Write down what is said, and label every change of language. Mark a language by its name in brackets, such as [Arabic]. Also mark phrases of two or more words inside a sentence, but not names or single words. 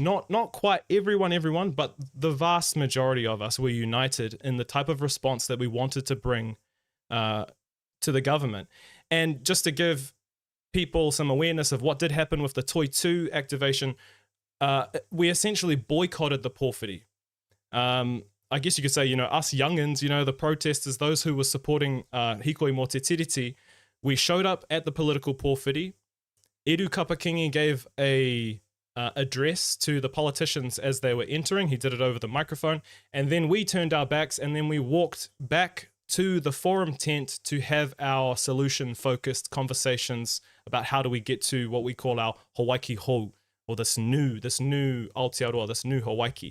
[English] Not quite everyone, but the vast majority of us were united in the type of response that we wanted to bring to the government. And just to give people some awareness of what did happen with the Toi 2 activation, we essentially boycotted the pōwhiri. I guess you could say, us youngins, the protesters, those who were supporting Hikoi mō te tiriti, we showed up at the political pōwhiri. Eru Kapakingi gave a address to the politicians as they were entering. He did it over the microphone. And then we turned our backs and then we walked back to the forum tent to have our solution-focused conversations about how do we get to what we call our Hawaii Hou, or this new Aotearoa, this new Hawaii.